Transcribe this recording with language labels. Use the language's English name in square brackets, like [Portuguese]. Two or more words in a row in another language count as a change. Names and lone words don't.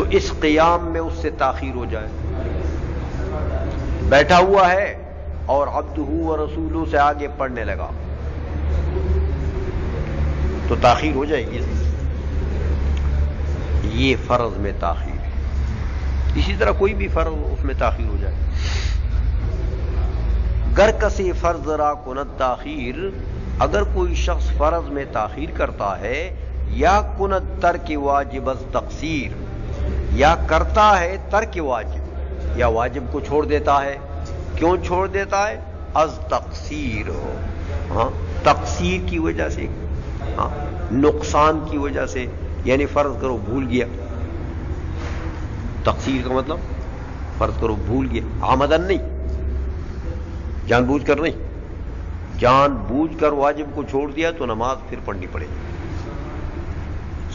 [Urdu] تو اس قیام میں اس سے تاخیر ہو جائے. بیٹھا ہوا ہے اور [Arabic] عبدہ و رسولہ [Urdu] سے آگے پڑھنے لگا تو تاخیر ہو جائے گی. یہ فرض میں تاخیر ہے. اسی طرح کوئی بھی فرض اس میں تاخیر ہو جائے. [Persian] گر کسی فرض را کند تاخیر، [Urdu] اگر کوئی شخص فرض میں تاخیر کرتا ہے، [Persian] یا کند ترک واجب از تقصیر، [Urdu] یا کرتا ہے ترک واجب، یا واجب کو چھوڑ دیتا ہے. کیوں چھوڑ دیتا ہے؟ [Persian] از تقصیر [Urdu] ہو، ہاں تقصیر کی وجہ سے، ہاں نقصان کی وجہ سے. یعنی فرض کرو بھول گیا، تقصیر کا مطلب فرض کرو بھول گیا، عمدن نہیں، جان بوجھ کر نہیں، جان بوجھ کر واجب کو چھوڑ دیا تو نماز پھر پڑھنی پڑے گی.